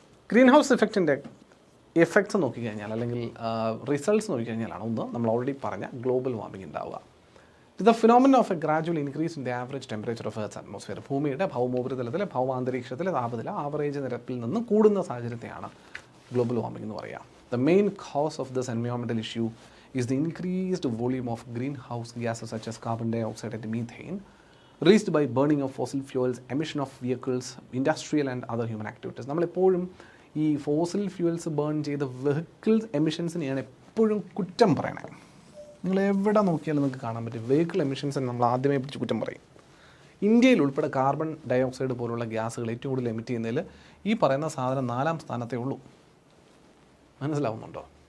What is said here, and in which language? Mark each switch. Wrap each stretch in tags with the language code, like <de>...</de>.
<ml>Green house ഇഫക്റ്റിൻ്റെ effects നോക്കിക്കഴിഞ്ഞാൽ അല്ലെങ്കിൽ results നോക്കിക്കഴിഞ്ഞാലാണ് ഒന്ന് നമ്മൾ ഓൾറെഡി പറഞ്ഞ ഗ്ലോബൽ വാർമിംഗ് ഉണ്ടാവുക. ഇത്</ml> <en>The phenomena of a gradual increase in the average temperature of earth atmosphere.</en> <ml>ഭൂമിയുടെ ഭൗമോപരിതലത്തിലെ ഭൗമാന്തരീക്ഷത്തിലെ താപനില ആവറേജ് നിരപ്പിൽ നിന്ന് കൂടുന്ന സാഹചര്യത്തെയാണ് ഗ്ലോബൽ വാർമിംഗ് എന്ന് പറയുക.</ml> <en>The main cause of this environmental issue is the increased volume of greenhouse gases such as carbon dioxide and methane released by burning of fossil fuels, emission of vehicles, industrial and other human activities.</en> <ml>നമ്മളെപ്പോഴും ഈ fossil fuels burn ചെയ്ത vehicles എമിഷൻസിനെയാണ് എപ്പോഴും കുറ്റം പറയണത്. നിങ്ങൾ എവിടെ നോക്കിയാലും നിങ്ങൾക്ക് കാണാൻ പറ്റും വെഹിക്കിൾ എമിഷൻസിന് നമ്മൾ ആദ്യമേ പിടിച്ച് കുറ്റം പറയും. ഇന്ത്യയിൽ ഉൾപ്പെടെ കാർബൺ ഡയോക്സൈഡ് പോലുള്ള ഗ്യാസുകൾ ഏറ്റവും കൂടുതൽ എമിറ്റ് ചെയ്യുന്നതിൽ ഈ പറയുന്ന സാധനം 4ാം സ്ഥാനത്തേ ഉള്ളൂ. മനസ്സിലാവുന്നുണ്ടോ?</ml>